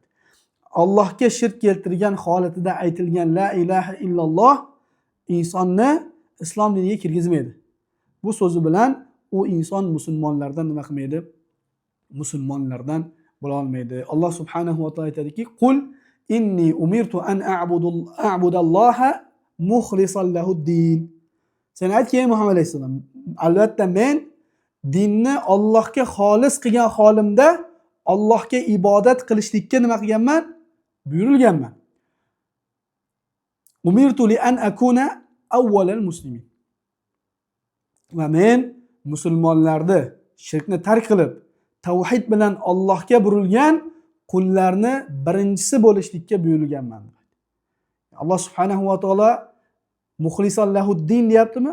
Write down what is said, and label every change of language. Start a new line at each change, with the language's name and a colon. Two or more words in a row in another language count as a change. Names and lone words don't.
Uzbek: Allohga shirk keltirgan holatida aytilgan
Arabic: لا إله إلا الله
Uzbek: insonni islom diniga kirgizmaydi. Bu so'zi bilan u inson musulmonlardan nima qilmaydi? Musulmonlardan bo'la olmaydi. Alloh
Arabic: سبحانه وتعالى
Uzbek: aytadiki:
Arabic: "قل إني أمرت أن أعبد الله مخلصا له الدين."
Uzbek: Sen aytki Muhammad alayhisalom, albatta men dinni Allohga xolis qilgan holimda Allohga ibodat qilishlikka nima qilganman? Buyurilganman.
Arabic: أمرت لأن أكون أول المسلمين.
Uzbek: Va men musulmonlarni shirkni tark qilib, tavhid bilan Allohga burilgan qullarni birinchisi bo'lishlikka buyurilganman. Alloh
Arabic: سبحانه وتعالى مخلصا له الدين
Uzbek: deyaptimi?